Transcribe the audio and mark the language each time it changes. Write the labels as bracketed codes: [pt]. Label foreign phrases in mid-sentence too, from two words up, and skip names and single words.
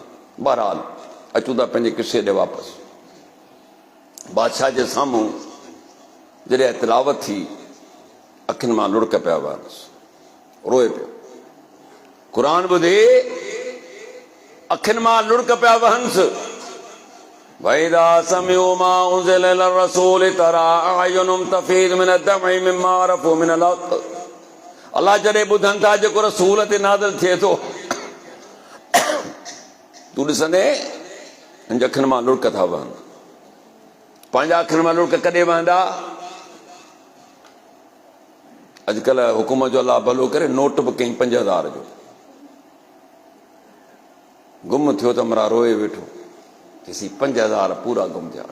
[sd] बहरहाल अचूं था पंहिंजे किसे ॾे वापसि। बादशाह जे साम्हूं जॾहिं तिलावत थी, अखियुनि मां लुड़क पिया वहनिसि, रोए पियो। क़ुरान ॿुधे अखियुनि मां लुड़क पिया वहनिसि। [ar] وإذا سمعوا ما أنزل إلى الرسول ترى أعينهم تفيض من الدمع مما عرفوا من الحق. [sd] अल्लाह जॾहिं ॿुधनि था जेको रसूल ते नाज़िल थिए थो, तूं ॾिसंदे हिन अखियुनि मां लुड़क था वहनि। पंहिंजा अखियुनि मां लुड़क कॾहिं वहंदा? अॼुकल्ह हुकूमत जो अलाह भलो करे नोट बि कई 5000 जो, गुम थियो त मरा रोए वेठो, चइसी 5000 पूरा गुम थिया।